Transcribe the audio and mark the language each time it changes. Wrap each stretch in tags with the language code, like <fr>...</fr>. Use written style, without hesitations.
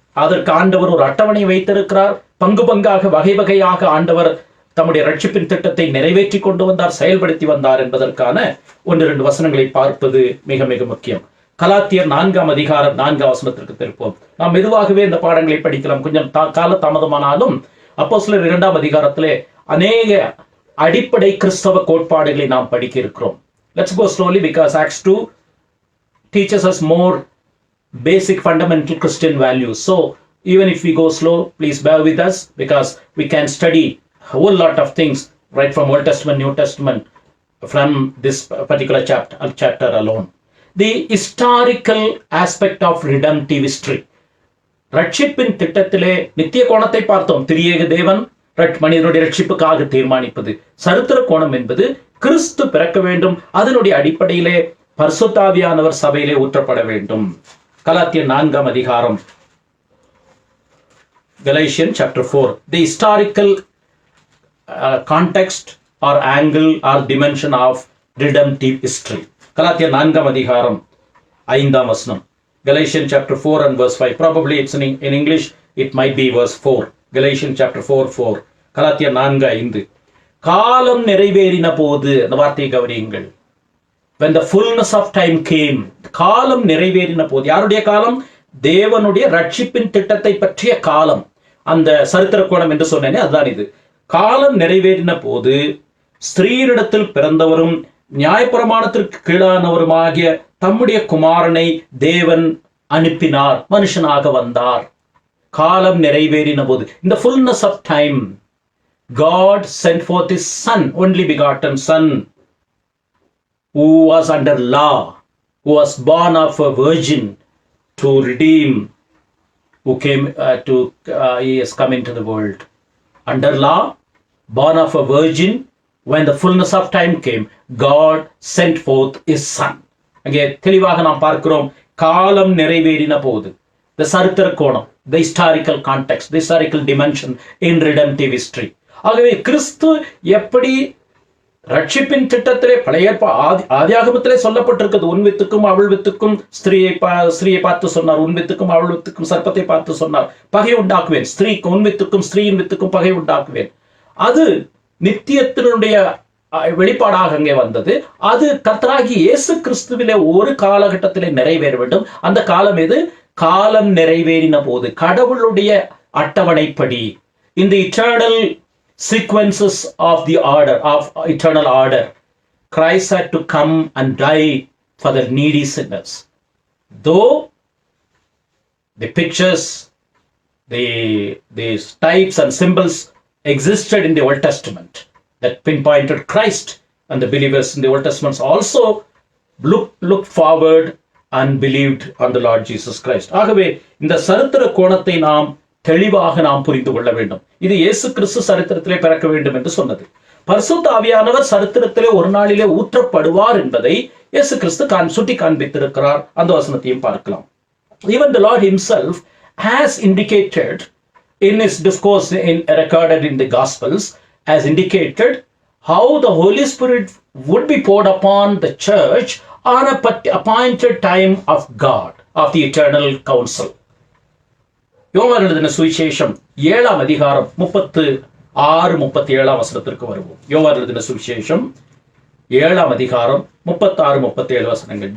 <ta>அதற்கு ஆண்டவர் ஒரு அட்டவணை வைத்திருக்கிறார். பங்கு பங்காக வகை வகையாக ஆண்டவர் தம்முடைய ரட்சிப்பின் திட்டத்தை நிறைவேற்றி கொண்டு வந்தார், செயல்படுத்தி வந்தார் என்பதற்கான 1-2 வசனங்களை பார்ப்பது மிக மிக முக்கியம். கலாத்தியர் 4ஆம் அதிகாரம் 4ஆம் வசனத்திற்கு திருப்போம். நாம் மெதுவாகவே இந்த பாடங்களை படிக்கலாம், கொஞ்சம் கால தாமதமானாலும். அப்போஸ்தலர் 2ஆம் அதிகாரத்திலே அநேக அடிப்படை கிறிஸ்தவ கோட்பாடுகளை நாம் படிக்க இருக்கிறோம்.</ta> <en>Let's go slowly because Acts 2 teaches us more basic fundamental Christian values. So even if we go slow, please bear with us because we can study a whole lot of things right from Old Testament, New Testament from this particular chapter alone. The historical aspect of redemptive history.</en> <ta>ரட்சிப்பின் திட்டத்திலே நித்திய கோணத்தை பார்த்தோம். திரியேக தேவன் மனிதனுடைய ரட்சிப்புக்காக தீர்மானிப்பது. சரித்திர கோணம் என்பது கிறிஸ்து பிறக்க வேண்டும், அதனுடைய அடிப்படையிலே பரிசுத்த ஆவியானவர் சபையிலே ஊற்றப்பட வேண்டும். கலாத்தியர் 4ஆம் அதிகாரம்,</ta> <en>Galatians chapter 4. The historical context or angle or dimension of redemptive history.</en> <ta>கலாத்தியர் 4ஆம் அதிகாரம் 5ஆம் வசனம்.</ta> <en>Galatians chapter 4 and verse 5. Probably it's in English, it might be verse 4. Galatians chapter 4:4.</en> <ta>கலாத்தியர் 4:5. காலம் நிறைவேறின போது, அந்த வார்த்தையை கவனியுங்கள்.</ta> <en>When the fullness of time came,</en> <ta>காலம் நிறைவேறின போது. யாருடைய காலம்? தேவனுடைய ரட்சிப்பின் திட்டத்தை பற்றிய காலம். அந்த சரித்திர கோணம் என்று சொன்னேனே அதுதான் இது. காலம் நிறைவேறின போது ஸ்திரீரிடத்தில் பிறந்தவரும் நியாயப்பிரமாணத்திற்கு கீழானவருமாகிய தம்முடைய குமாரனை தேவன் அனுப்பினார், மனுஷனாக வந்தார். காலம் நிறைவேறின போது,</ta> <en>in the fullness of time, God sent forth his son, only begotten son, who was under law, who was born of a virgin, to redeem, who came he has come into the world. Under law, born of a virgin, when the fullness of time came, God sent forth his son.</en> <ta>அங்கே தெளிவாக நாம் பார்க்கிறோம், காலம் நிறைவேறின போது.</ta> <en>the</en> <ta>சரித்திர கோணம்,</ta> <en>the historical context, the historical dimension in redemptive history.</en> <ta>ஆகவே கிறிஸ்து எப்படி ரட்சிப்பின் திட்டத்திலே பழைய ஆதியாகமத்திலே சொல்லப்பட்டிருக்கிறது, உன் வித்துக்கும் அவள் வித்துக்கும் ஸ்திரீயை பார்த்து சொன்னார், உன் வித்துக்கும் அவள் வித்துக்கும் சர்ப்பத்தை பார்த்து சொன்னார், பகை உண்டாக்குவேன், ஸ்திரீக்கு உன் வித்துக்கும் ஸ்திரீயின் வித்துக்கும் பகை உண்டாக்குவேன். அது நித்தியத்தினுடைய வெளிப்பாடாக அங்கே வந்தது. அது கர்த்தராகிய இயேசு கிறிஸ்துவிலே ஒரு காலகட்டத்திலே நிறைவேற வேண்டும். அந்த காலம் எது? காலம் நிறைவேறின போது, கடவுளுடைய அட்டவணைப்படி,</ta> <en>in the eternal sequences of the order of eternal order, Christ had to come and die for the needy sinners. Though the pictures, the types and symbols existed in the Old Testament that pinpointed Christ, and the believers in the Old Testament also looked forward and believed on the Lord Jesus Christ.</en> <ta>ஆகவே இந்த சரித்திர கோணத்தை நாம் தெளிவாக நாம் புரிந்து கொள்ள வேண்டும். இது இயேசு கிறிஸ்து சரித்திரத்திலே பிறக்க வேண்டும் என்று சொன்னது. பரிசுத்த ஆவியானவர் சரித்திரத்திலே ஒரு நாளிலே ஊற்றப்படுவார் என்பதை இயேசு கிறிஸ்து சுட்டி காண்பித்திருக்கிறார். அந்த வசனத்தையும் பார்க்கலாம்.</ta> <en>Even the Lord himself has indicated in his discourse recorded in the Gospels, has indicated how the Holy Spirit would be poured upon the church on a appointed time of God, of the eternal council.</en> <ta>யோவான் எழுதின சுவிசேஷம் 7ஆம் அதிகாரம் 36-37 வசனத்திற்கு வருவோம். யோவான் எழுதின சுவிசேஷம் 7ஆம் அதிகாரம் 36-37 வசனங்கள்.</ta>